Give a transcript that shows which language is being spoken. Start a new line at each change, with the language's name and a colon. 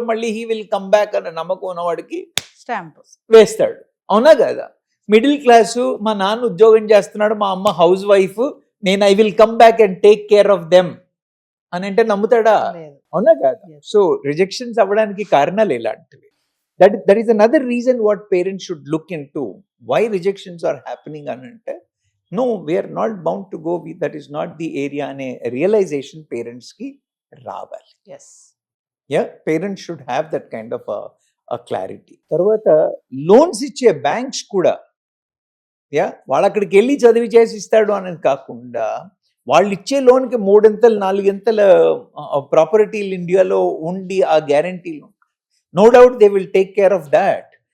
Telugu: మళ్ళీ
English: he will come back
Telugu: అన్న నమ్మకం ఉన్నవాడికి స్టాంప్ వేస్తాడు. అవునా కదా? మిడిల్ క్లాసు, మా నాన్న ఉద్యోగం చేస్తున్నాడు, మా అమ్మ హౌస్ వైఫ్, నేను
English: I will come back and take care of them
Telugu: అని అంటే నమ్ముతాడా? అవునా కదా? సో రిజెక్షన్స్ అవ్వడానికి కారణాలు ఇలాంటివి.
English: That is another reason what parents should look into. Why rejections are happening
Telugu: అంటే,
English: no, we are not bound to go with, that is not the area
Telugu: అనే
English: realization parents
Telugu: కి రావాలి.
English: Yes. Yeah, parents should have that kind of a clarity.
Telugu: తర్వాత loans ఇచ్చే banks కూడా, వాళ్ళు అక్కడికి వెళ్ళి చదివి చేసి ఇస్తాడు అనేది కాకుండా, వాళ్ళు ఇచ్చే లోన్కి 3 4 ప్రాపర్టీలు ఇండియాలో ఉండి ఆ గ్యారంటీలు,
English: No doubt they will take care of that.